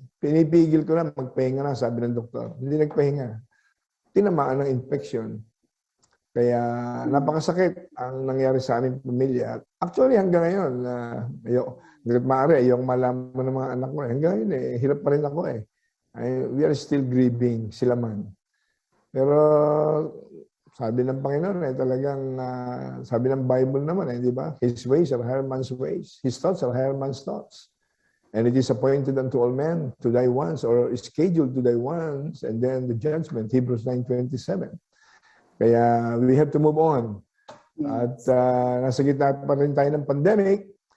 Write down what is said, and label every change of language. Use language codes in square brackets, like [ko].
[tl] Pinipigil ko na, magpahinga na, sabi ng doktor. Hindi nagpahinga. Tinamaan ng infection. Kaya napakasakit ang nangyari sa aming pamilya. Actually, hanggang ngayon, ayokong malaman ng mga anak ko. Hanggang ngayon, hirap pa rin ako . [en] We are still grieving, [tl] sila man. Pero sabi ng Panginoon, talagang, sabi ng Bible naman, di ba? [en] His ways are higher man's ways. His thoughts are higher man's thoughts. And it is appointed unto all men to die once, or scheduled to die once, and then the judgment, Hebrews 9:27. Kaya we have to move on. [tl] At nasa gitna pa rin tayo ng pandemic.